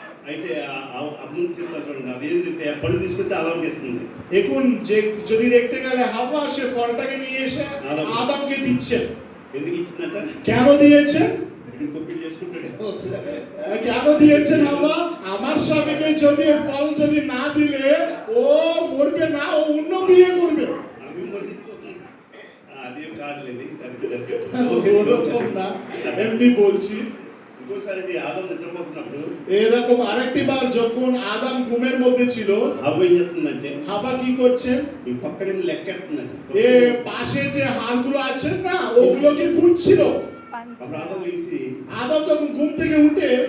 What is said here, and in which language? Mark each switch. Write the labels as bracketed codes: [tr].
[te] అయితే అప్పుడు చూడండి, అదేంటంటే ఆ పళ్ళు తీసుకొచ్చి ఆదాంకి ఇస్తుంది. [bn] এখন যে যদি দেখতে গেলে হাওয়া সে ফলটাকে নিয়ে এসে আদমকে দিচ্ছেন। [te] ఎందుకు ఇచ్చిందంట? [bn] কেন দিয়েছেন? [te] ఇంకో పెళ్లి చేసుకుంటాడు. [bn] কেন দিয়েছেন হাওয়া? আমার স্বামীকে যদি এই ফল যদি না দিলে ও মরবে না, ও অন্য বিয়ে করবে। [te] అవి మరిచిపోతుంది. అదేం కాదులేండి దానికి just [bn] ওরকম না, এমনি বলছি। [te] ఇంకోసారి ఆదం నిద్రపోతున్నప్పుడు [bn] এরকম আরেকটি বার যখন আদম ঘুমের মধ্যে ছিল, [te] హవ్వ ఏం చెప్తుందంటే [bn] হাবা কি করছেন? [te] ఈ పక్కనే లెక్కెడుతుందంట [bn] এ পাশে যে হাড়গুলো আছে না, ওগুলোকে খুঁজছিল। [te] అప్పుడు ఆదం లేచి [bn] আদম তখন ঘুম থেকে উঠে,